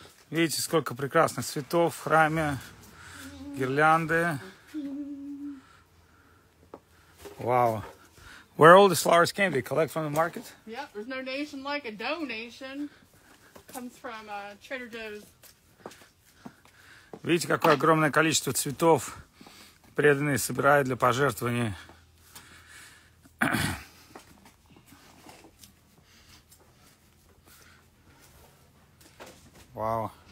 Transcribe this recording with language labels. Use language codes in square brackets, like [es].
[ru] Видите, сколько прекрасных цветов в храме, гирлянды. [en] Wow. Where all these flowers came? They collect from the market? Yep, there's no nation like a donation. Comes from Trader Joe's. [ru] Видите, какое огромное количество цветов преданные собирают для пожертвований. [en] Wow.